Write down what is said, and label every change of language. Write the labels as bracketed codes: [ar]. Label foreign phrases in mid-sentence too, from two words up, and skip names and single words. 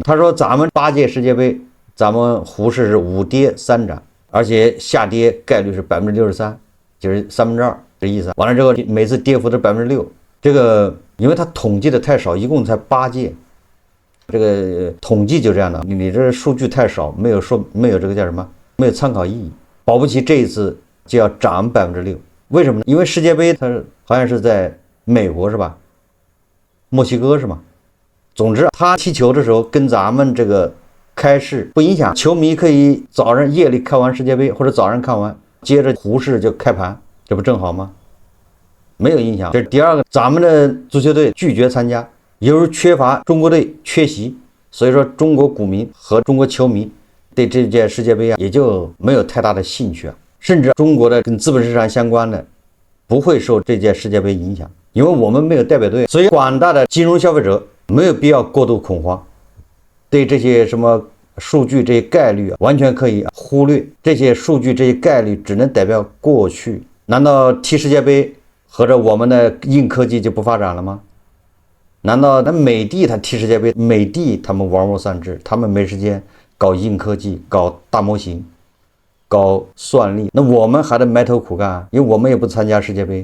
[zh] 他說咱們8屆世界杯，咱們滬市是5跌3漲，而且下跌概率是 63%， 就是2/3這意思。完了之後每次跌幅是 6%， 這個因為它統計的太少，一共才8屆，這個統計就這樣的，你這數據太少，沒有這個叫什麼，沒有參考意義。保不齊這一次就要漲 6%， 為什麼呢？因為世界杯它好像是在美國是吧？墨西哥是嗎？總之，他踢球的时候跟咱們這個開市不影響，球迷可以早上夜裡看完世界杯，或者早上看完，接着滬市就開盤，這不正好嗎？沒有影響。這是第二個，咱們的足球隊拒絕參加，由於缺乏中國隊缺席，所以說中國股民和中國球迷對這屆世界杯也就沒有太大的興趣甚至中國的跟資本市场相關的不會受這屆世界杯影響。因為我們沒有代表隊，所以廣大的金融消費者沒有必要過度恐慌，對這些什麼數據這些概率完全可以忽略。這些數據這些概率只能代表過去。難道踢世界杯合着我們的硬科技就不發展了嗎？難道那美帝他踢世界杯，美帝他們玩物喪志，他們沒時間搞硬科技，搞大模型，搞算力，那我們還得埋頭苦幹，因為我們也不參加世界杯。